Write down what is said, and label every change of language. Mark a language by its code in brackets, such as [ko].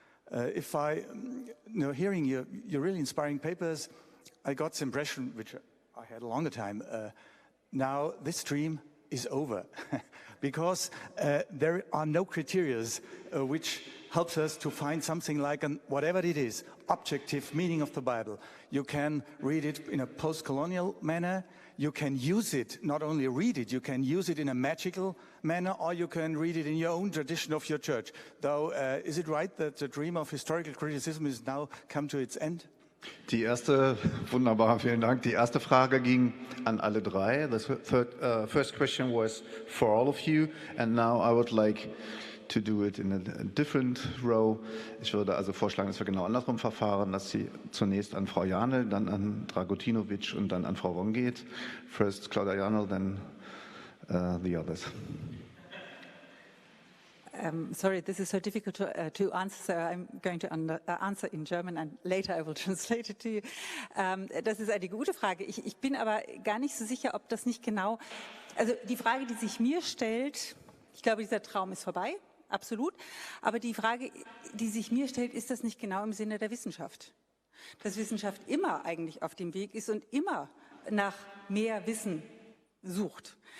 [en] If I, hearing your really inspiring papers, I got the impression, which I had a longer time, now this dream is over because there are no criteria which helps us to find something like whatever it is, objective meaning of the Bible. You can read it in a post-colonial manner. You can use it, not only read it, you can use it in a magical manner, or you can read it in your own tradition of your church. Though, is it right that the dream of historical criticism is now come to its end? [de] Die erste, wunderbar, vielen Dank. Die erste Frage ging an alle drei. [en] The first question was for all of you, and now I would like to do it in a different row. [de] Ich würde also vorschlagen, dass wir genau andersrum verfahren, dass sie zunächst an Frau Janel, dann an Dragutinovic und dann an Frau Wong geht. [en] First Claudia Janel, then the others. Sorry, this is so difficult to answer, so I'm going to answer in German and later I will translate it to you. [de] Das ist eine gute Frage. Ich bin aber gar nicht so sicher, ob das nicht genau, also die Frage, die sich mir stellt, ich glaube, dieser Traum ist vorbei, absolut, aber die Frage, die sich mir stellt, ist das nicht genau im Sinne der Wissenschaft? Dass Wissenschaft immer eigentlich auf dem Weg ist und immer nach mehr Wissen sucht.